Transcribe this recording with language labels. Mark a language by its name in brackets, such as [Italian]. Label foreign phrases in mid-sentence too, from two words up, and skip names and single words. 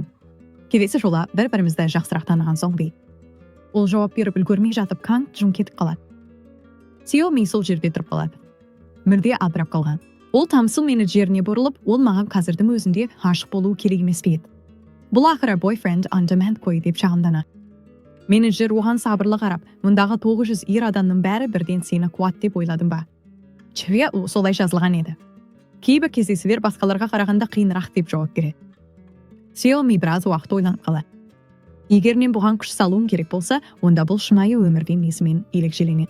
[Kazakh] Келесі жолы бір-бірімізді жақсырақ таныған соң дейді. Ол жауап беріп үлгермей жатып, Канг Джун кетіп қалады. Сиоми сол жерде тұрып қалады. Мүлде абдырап қалған. Ол тамсыл менеджеріне бұрылып, ол маған қазірдің өзінде ғашық болу керек емес пе еді. Бұл ақыры boyfriend on demand қой деп шағымданады. Менеджер оған сабырлы қарап, мұндағы 900 ер адамның бәрі бірден сені қуат деп ойладым ба? Чөве солай жазылған еді. Кейбір кездесулер басқаларға қарағанда қиынырақ деп жауап береді. Сиоми біраз уақыт ойланып қалады. Егер мен бұған күш салуым керек болса, онда бұл шынайы өмірден есімен ерекшеленеді.